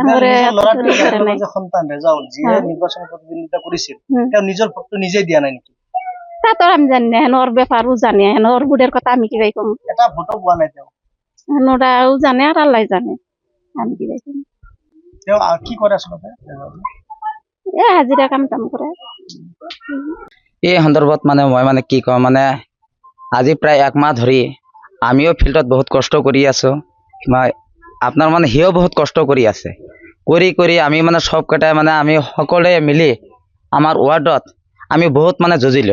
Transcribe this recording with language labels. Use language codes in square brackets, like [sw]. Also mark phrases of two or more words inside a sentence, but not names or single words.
[bn] সন্তান রেজাউল যে নির্বাচনে প্রতিদ্বন্দ্বিতা করেছিল তার নিজের ভোট তো নিজেই দিয়া নাই নাকি? তা তো আমি জানি না, ওর ব্যাপারও জানি, ওর বুড়ের কথা আমি কি কম, এটা ভোটও পাওয়া নাই। ওরাও জানে আর আল্লাহ জানে, আমি কি কম। কি করে আসলে হাজিরা কাম টাম করে। [as] এই সন্দৰ্ভত মই কি কম, আজি প্ৰায় এক মাহ ধৰি আমিও ফিল্ডত বহুত কষ্ট কৰি আছো, আপোনাৰ সিও বহুত কষ্ট কৰি আছে, কৰি আমি সব কেইটাই আমি সকলোৱে মিলি আমাৰ ৱাৰ্ডত আমি বহুত যুঁজিলো।